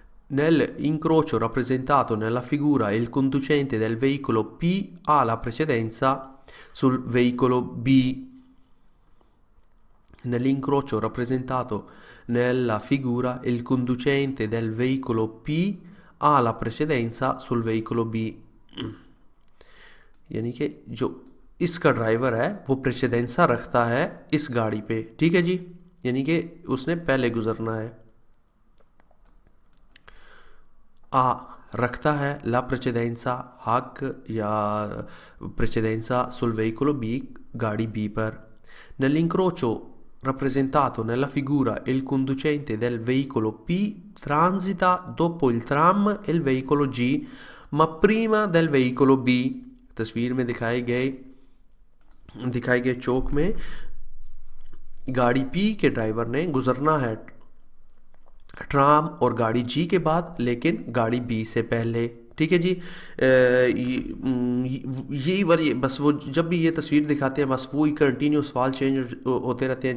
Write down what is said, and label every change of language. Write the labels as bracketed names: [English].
[Italian] Nell'incrocio rappresentato nella figura il conducente del veicolo P ha la precedenza sul veicolo B। Nell'incrocio rappresentato nella figura il conducente del veicolo P ha la precedenza sul veicolo B, [Hindi] यानी कि जो इसका driver है वो प्रेसिडेंसा रखता है इस गाड़ी पे, ठीक है जी, यानी कि उसने पहले गुजरना है। A रखता है [Italian] la precedenza [Hindi] हक या [Italian] precedenza sul veicolo B [Hindi] गाड़ी B पर। [Italian] Nell'incrocio rappresentato nella figura il conducente del veicolo P transita dopo il tram e il veicolo G ma prima del veicolo B। [Hindi] तस्वीर में दिखाए गए चौक में गाड़ी P के ड्राइवर ने गुजरना है ट्राम और गाड़ी G के बाद, लेकिन गाड़ी B से पहले, ठीक है जी। यही वाली बस वो जब भी ये तस्वीर दिखाते हैं बस वो ही कंटिन्यू सवाल चेंज होते रहते हैं।